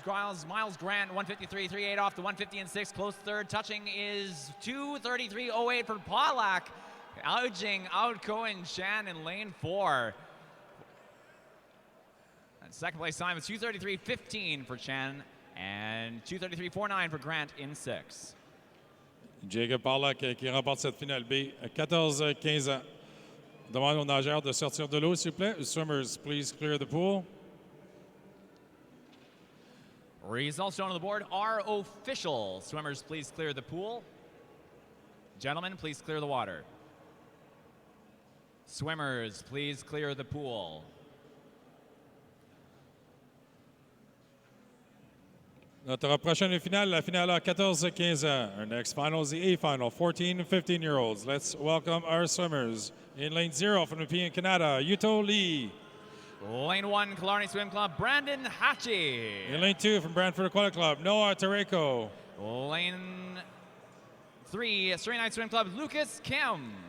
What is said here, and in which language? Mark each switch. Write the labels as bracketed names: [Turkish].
[English] Miles Grant, 153.38 off the 150 and 6. Close third. Touching is 233.08 for Pollack. Edging out Cohen Chan in lane 4. And second place time is 233.15 for Chan. And 233.49 for Grant in 6. [French] Jacob Pollack qui remporte cette finale B à 14-15 ans. Demande aux nageurs de sortir de l'eau, s'il vous plaît. [English] Swimmers, please clear the pool. Results shown on the board are official. Swimmers, please clear the pool. Gentlemen, please clear the water. Swimmers, please clear the pool. [French] Notre prochaine finale, la finale à 14-15 ans. [English] Our next final is the A final, 14 and 15-year-olds. Let's welcome our swimmers. In lane 0 from the Canada, Yuto Lee. Lane 1, Killarney Swim Club, Brandon Hatchie. In lane 2 from Brantford Aquatic Club, Noah Tareko. Lane 3, Surrey Night Swim Club, Lucas Kim.